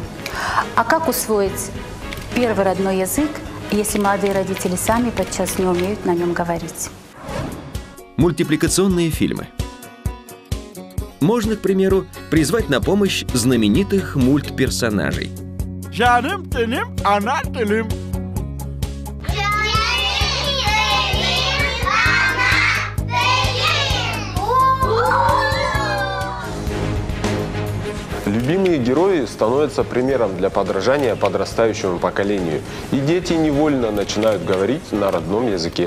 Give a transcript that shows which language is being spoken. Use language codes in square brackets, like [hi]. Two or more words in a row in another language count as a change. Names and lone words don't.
[ru] А как усвоить первый родной язык, если молодые родители сами подчас не умеют на нем говорить? Мультипликационные фильмы. Можно, к примеру, призвать на помощь знаменитых мультперсонажей. [crh] Canım dilim, ana dilim. [ru] Любимые герои становятся примером для подражания подрастающему поколению, и дети невольно начинают говорить на родном языке.